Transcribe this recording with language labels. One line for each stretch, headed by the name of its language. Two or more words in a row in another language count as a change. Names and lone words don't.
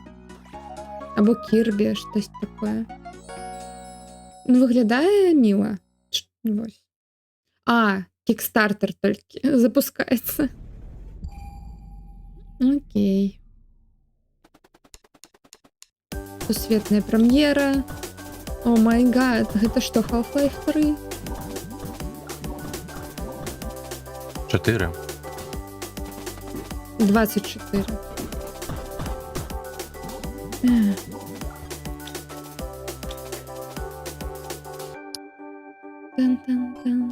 Ukrainian: Або Кірбі, щось таке. Ну, виглядає мило. Ось. А, Kickstarter тільки запускається.
Belarusian: Окей. Сусветная прем'єра.
English: Oh my god,
Belarusian: гэта што, Half-Life 3? 4. 24. Тан-тан-тан.